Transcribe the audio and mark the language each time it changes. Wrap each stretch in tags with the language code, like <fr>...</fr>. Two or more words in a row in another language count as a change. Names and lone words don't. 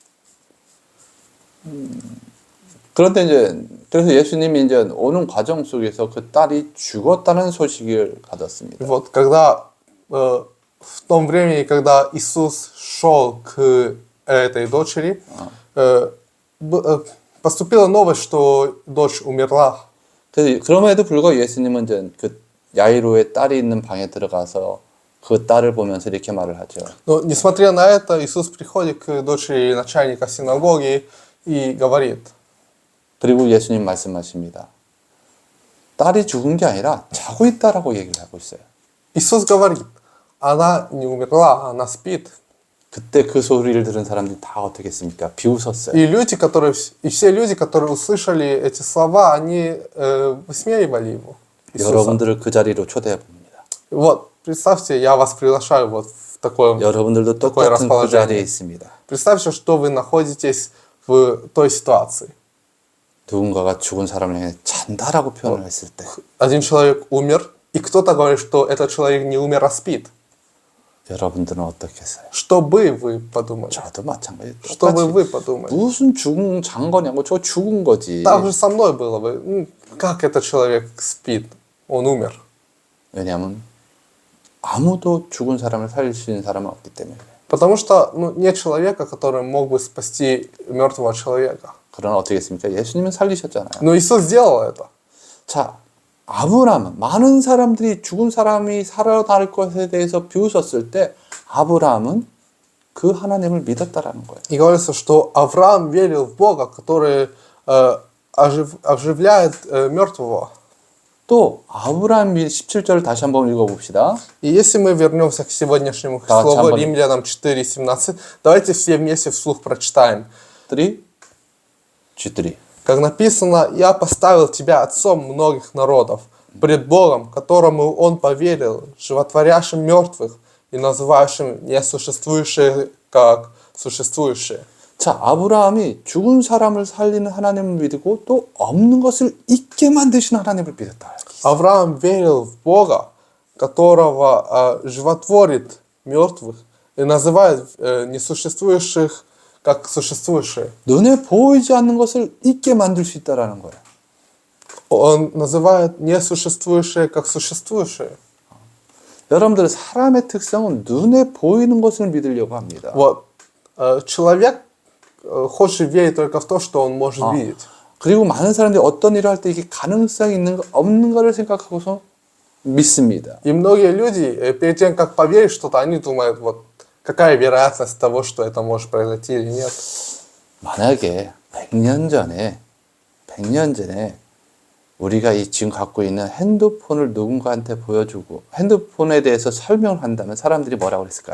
<ko>그런데 그래서 예수님이 이제 오는 과정 속에서 그 딸이 죽었다는 소식을 받았습니다.</ko> <ru>И вот когда в том времени, когда Иисус шел к этой дочери, поступила новость, что дочь умерла.</ru> <ko>그럼에도 불구하고 예수님은 이제 그 야이로의 딸이 있는 방에 들어가서 그 딸을 보면서 이렇게 말을 하죠.</ko> <ru>Но несмотря на это, Иисус приходит к дочери начальника синагоги и говорит.</ru> <ko>그리고 예수님 말씀하십니다. 딸이 죽은 게 아니라 자고 있다라고 얘기를 하고 있어요.</ko> <ru>Иисус говорит, она не умерла, она спит.</ru> <ko>그때 그 소리를 들은 사람들이 다 어떻게 했습니까? 비웃었어요.</ko> <ru>И все люди, которые услышали эти слова, они высмеивали его. Иисуса.</ru> <ko>여러분들을 그 자리로 초대해 봅니다.</ko> <ru>Вот, представьте, я вас приглашаю вот в такое</ru> <ko>여러분들도</ko> <ru>такое</ru> <ko>똑같은 그 자리에</ko> <ru>расположение.</ru> <ko>있습니다.</ko> <ru>Представьте, что вы находитесь в той ситуации.</ru> <ko>누군가가 죽은 사람을 향해 잔다라고 표현을 했을 때</ko> <ru>Один человек умер, и кто-то говорит, что этот человек не умер, а спит.</ru> <ko>여러분들은 어떻게 했어요?</ko> <ru>Что бы вы подумали?</ru> <ko>저도 마찬가지예요.</ko> <ru>Что бы</ru> <ko>똑같이</ko> <ru>вы подумали?</ru> <ko>무슨 잔 거냐고 저 죽은 거지.</ko> <ru>Так же со мной было бы. Как этот человек спит? Он умер.</ru> <ko>왜냐하면 아무도 죽은 사람을 살릴 수 있는 사람은 없기 때문에.</ko> <ru>Потому что нет человека, который мог бы спасти мертвого человека.</ru> <ko>그러나 어떻게 했습니까? 예수님은 살리셨잖아요.</ko> <ru>Но Иисус сделал это.</ru> <ko>자, 아브라함은 많은 사람들이 죽은 사람이 살아날 것에 대해서 비웃었을 때 아브라함은 그 하나님을 믿었다라는 거예요.</ko> <ru>И говорится, что Авраам верил в Бога, который оживляет мертвого.</ru> <ko>또 아브라함 17절을 다시 한번 읽어봅시다.</ko> <ru>И если мы вернемся к сегодняшнему Да, слову там Римлянам 4:17, давайте все вместе вслух прочитаем. 3, G3. Как написано, «Я поставил тебя отцом многих народов, пред Богом, которому он поверил, животворящим мертвых и называющим несуществующие как существующие».</ru> <ko>자, 아브라함이 죽은 사람을 살리는 하나님을 믿고 또 없는 것을 있게 만드시는 하나님을 믿었다.</ko> <ru>Авраам верил в Бога, которого животворит мертвых и называет несуществующих как существующие.</ru> <ko>눈에 보이지 않는 것을 있게 만들 수 있다라는 거예요.</ko> <ru>Он называет несуществующие как существующие.</ru> <ko>여러분들 사람의 특성은 눈에 보이는 것을 믿으려고 합니다.</ko> <ru>Вот. Человек хочет верить только в то, что он может видеть.</ru> <ko>그리고 많은 사람들이 어떤 일을 할 때 이게 가능성이 있는 거 없는 거를 생각하고서 믿습니다.</ko> <ru>И многие люди, перед тем, как поверить что-то, они думают, вот, какая вероятность того, что это может произойти или нет.</ru> <ko>만약에 100년 전에 우리가 지금 갖고 있는 핸드폰을 누군가한테 보여주고 핸드폰에 대해서 설명을 한다면 사람들이 뭐라고 그랬을까요?</ko>